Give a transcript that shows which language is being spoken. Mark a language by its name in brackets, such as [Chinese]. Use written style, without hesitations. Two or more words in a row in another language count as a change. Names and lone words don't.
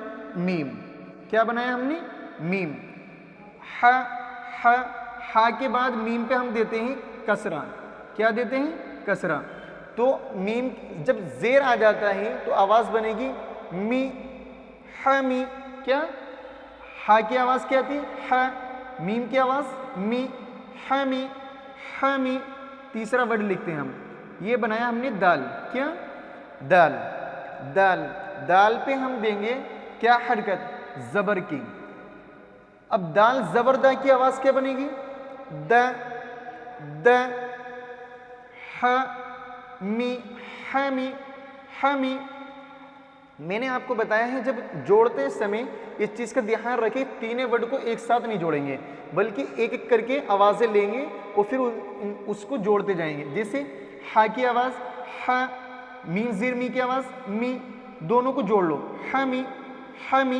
[Urdu] میم. کیا بنایا ہم نے؟ میم. ہا, ہا. ہا کے بعد میم پہ ہم دیتے ہیں کسرہ. کیا دیتے ہیں؟ کسرہ. تو میم جب زیر آ جاتا ہے تو آواز بنے گی می, ہا می. کیا؟ ہا کی آواز کیا آتی ہے؟ ہا. میم کی آواز می, ہا می, ہا می. تیسرا ورڈ لکھتے ہیں ہم, یہ بنایا ہم نے دال. کیا؟ دال. دال. دال پہ ہم دیں گے کیا حرکت؟ زبر کی. اب دال زبر دا کی آواز کیا بنے گی؟ دا, دا. ہا می, ہا می, ہا می. میں نے آپ کو بتایا ہے جب جوڑتے سمے اس چیز کا دھیان رکھیں, تینے ورڈ کو ایک ساتھ نہیں جوڑیں گے بلکہ ایک ایک کر کے آوازیں لیں گے اور پھر اس کو جوڑتے جائیں گے. جیسے ہا کی آواز ہا, میم زیر می کی آواز می, دونوں کو جوڑ لو ہا می, ہا می.